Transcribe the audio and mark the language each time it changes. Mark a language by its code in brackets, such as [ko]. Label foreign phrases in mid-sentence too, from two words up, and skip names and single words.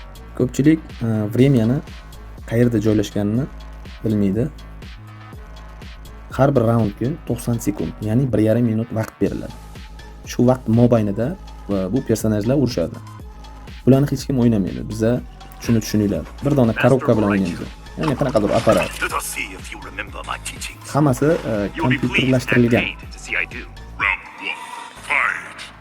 [uz] Ko'pchilik vremyani qayerda joylashganini bilmaydi. Har bir raundga 90 sekund, ya'ni 1,5 minut vaqt beriladi. Shu vaqt mobaynida bu personajlar urushadi. Bularni hech kim o'ynamaydi. Biza shuni tushuninglar. Bir dona korobka bilan o'ynaymiz. Ya'ni qanaqadir apparat. [en] Let us see if you remember my teachings. [uz] Hammasi [en] You'll be pleased and [uz] kompyuterlashtirilgan. [en] pained to see I do. Round 1. Fight.